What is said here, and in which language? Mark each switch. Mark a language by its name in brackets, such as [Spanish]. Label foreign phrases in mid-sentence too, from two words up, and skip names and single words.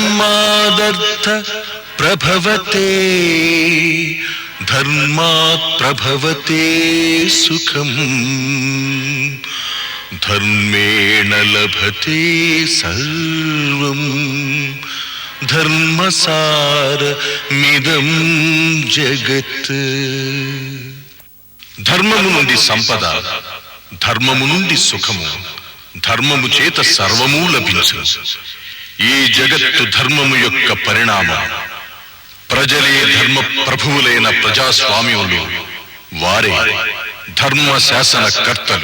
[Sanskrit] धर्मादर्थ प्रभवते धर्मात् प्रभवते सुखम् धर्मेण लभते सर्वम् धर्मसारमिदं जगत् [Telugu] ధర్మము నుండి సంపద, ధర్మము నుండి సుఖము, ధర్మము చేత సర్వము లభించు. ఈ జగత్తు ధర్మము యొక్క పరిణామం. ప్రజలే ధర్మ ప్రభువులైన ప్రజాస్వామ్యులు, వారే ధర్మ శాసన కర్తలు.